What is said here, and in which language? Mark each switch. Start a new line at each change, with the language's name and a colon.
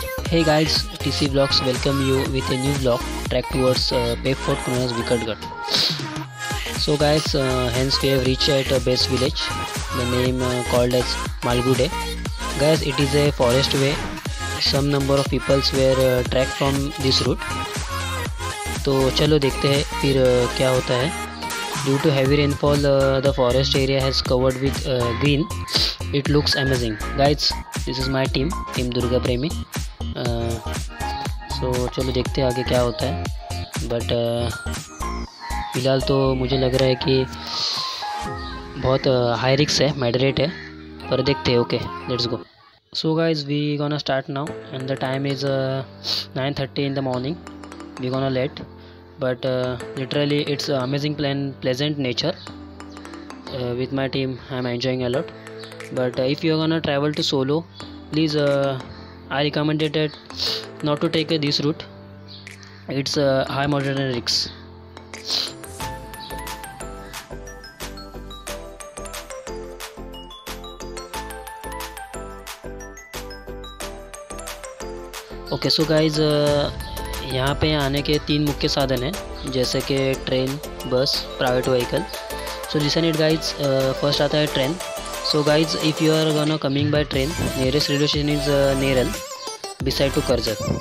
English: Hey guys, TC Vlogs welcome you with a new vlog track towards Pep Fort known as Vikatgarh. So guys, hence we have reached at a base village, the name called as Malgude. Guys, it is a forest way. Some number of peoples were tracked from this route.
Hindi: तो चलो देखते हैं फिर क्या होता है.
English: Due to heavy rainfall, the forest area has covered with green. It looks amazing. Guys, this is my team Durga Premi.
Hindi: सो चलो देखते हैं आगे क्या होता है. बट फ़िलहाल तो मुझे लग रहा है कि बहुत हाई रिस्क है, मॉडरेट है, पर देखते हैं.
English: Okay, let's go. So guys, we gonna start now and the time is 9:30 in the morning. We gonna late, but literally it's amazing pleasant nature. With my team I'm enjoying a lot. But if you're gonna travel to solo, please I recommended it not to take this route. It's high moderate risks. Okay, so guys,
Hindi: यहाँ पे आने के 3 मुख्य साधन हैं, जैसे कि train, बस, private vehicle.
English: So listen it guys. First
Hindi: आता है
English: Train. So guys, if you are gonna coming by train, nearest railway station is Neral, beside to Karjat.